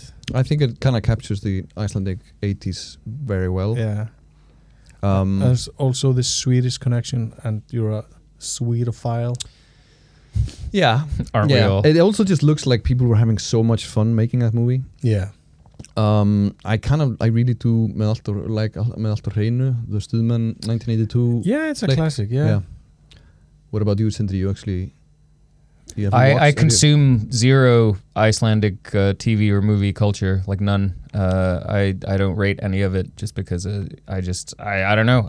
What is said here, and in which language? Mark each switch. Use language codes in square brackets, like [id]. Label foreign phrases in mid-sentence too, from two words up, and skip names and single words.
[en] I think it kind of captures the Icelandic 80s very well. Yeah. There's also this Swedish connection, and you're a Swedophile. Yeah. Aren't we all? It also just looks like people were having so much fun making that movie. Yeah. I really do Með allt á hreinu, the Stuðmenn 1982. Yeah, it's a classic, yeah. What about you, Sindri? You actually... I consume zero Icelandic TV or movie culture, like none. I don't rate any of it just because I don't know.